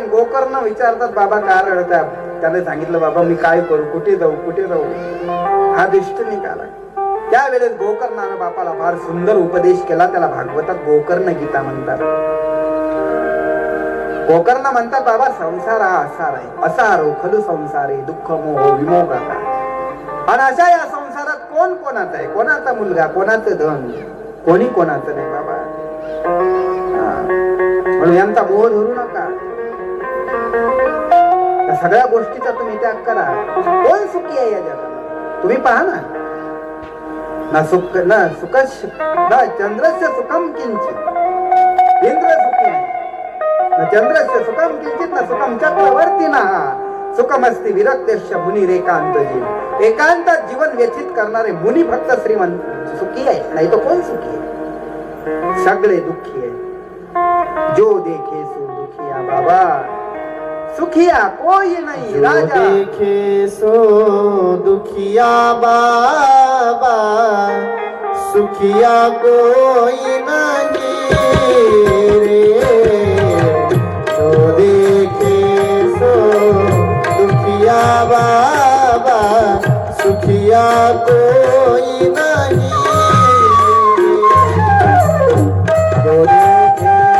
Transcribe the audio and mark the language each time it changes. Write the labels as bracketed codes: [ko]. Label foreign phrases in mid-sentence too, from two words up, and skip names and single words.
[mr] गोकर्ण विचारतात बाबा का रडतात. त्याने सांगितलं बाबा मी काय करू, कुठे जाऊ कुठे जाऊ, हा दुष्ट निघाला. त्यावेळेस गोकर्णानं बापाला फार सुंदर उपदेश केला. त्याला भागवतात गोकर्ण गीता म्हणतात. गोकर्ण म्हणतात बाबा संसार हा असार आहे, [sa] असारो खलु संसारे दुःख मोह विमोगाचा. [mr] आणि अशा या संसारात कोण कोणाचा आहे, कोणाचा मुलगा, कोणाचं धन, कोणी कोणाचं नाही बाबा. म्हणून यांचा मोह धरू नका. सगळ्या गोष्टीचा तुम्ही त्याग करा. कोण सुखी आहे या जगात तुम्ही पहा ना. [sa] ना सुख ना सुख ना चंद्रस्य सुखम किंचित, [mr] इंद्र सुखी नाही. [sa] न चंद्रस्य सुखम किंचित न सुखम चक्रवर्तीना सुखमस्ती विरक्तस्य मुनी एकांत जीव. [mr] एकांतात जीवन व्यतीत करणारे मुनी फक्त श्रीमंत सुखी आहे, नाही तो कोण सुखी आहे. सगळे दुःखी आहे. [hi] जो देखे सो दुखिया बाबा, सुखिया कोई नहीं राजा. देखे सो दुखिया बाबा, सुखिया कोई नहीं रे. जो देखे सो दुखिया कोई नहीं जो देखे